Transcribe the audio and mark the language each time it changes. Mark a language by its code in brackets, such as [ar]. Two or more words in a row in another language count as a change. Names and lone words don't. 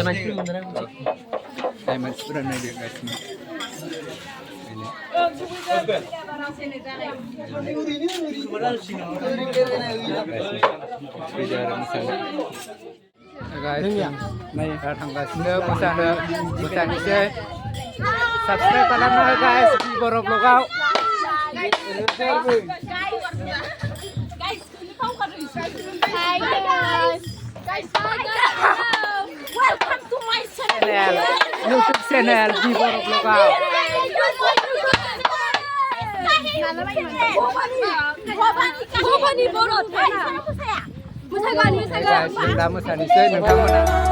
[brx] मानसिफोरा नायदो गासिबो थांगासिनो मोसानोसै साबसक्राइब खालामनो गाइस बर' ब्लगाव [en] Welcome to my channel. YouTube channel [brx] di बर' ब्लगाव Bhabani Boro. Bwisaguni. जों दा मोसानोसै नोंथांमोना